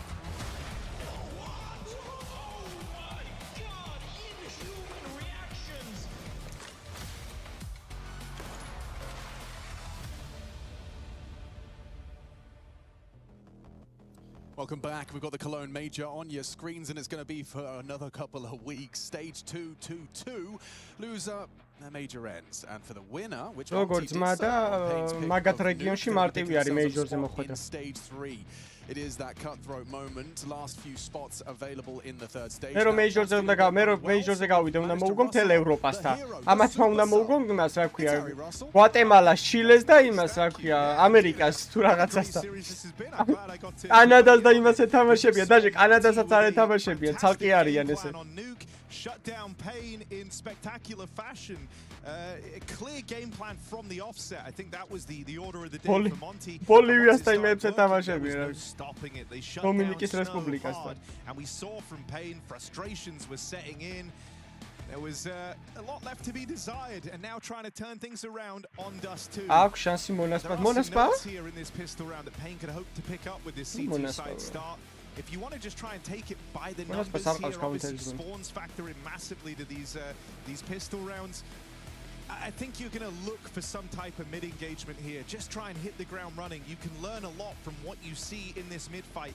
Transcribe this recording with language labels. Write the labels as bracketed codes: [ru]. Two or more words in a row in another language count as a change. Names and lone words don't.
[en] Welcome back. We've got the Cologne Major on your screens, and it's going to be for another couple of weeks. Stage 2, 2-2. Loser major ends, and for the winner, which [ka] როგორც მადა მაგათ რეგიონში მარტივი არის მეიჯორზე მოხვედრა. [en] Stage 3. It is that cutthroat moment. Last few spots available in the third stage. [ka] მე რომ მეიჯორზე გავიდე, უნდა მოვუგო მთელ ევროპასთან. ამას უნდა მოვუგო იმას, რა ქვია, გვატემალას, ჩილეს და იმას, რა ქვია, ამერიკას თუ რაღაცასთან. კანადას და იმას ეთამაშებია, დაჟე კანადასაც არ ეთამაშებია, ცალკე არიან ესე. [en] Shut down Pain in spectacular fashion. A clear game plan from the offset. I think that was the order of the day for Monty. [ka] Bolivia-stan imებს ეთამაშებიან. [en] Stopping it. They shut down [ka] Republikastan. [en] And we saw from Pain frustrations were setting in. There was a lot left to be desired, and now trying to turn things around on Dust 2. [ka] აქვს შანსი მონასპა [en] here in this pistol round that Pain could hope to pick up with this C2 side start. If you want to just try and take it by the numbers here, obviously spawns factor in massively to these pistol rounds. I think you're going to look for some type of mid engagement here. Just try and hit the ground running. You can learn a lot from what you see in this mid fight.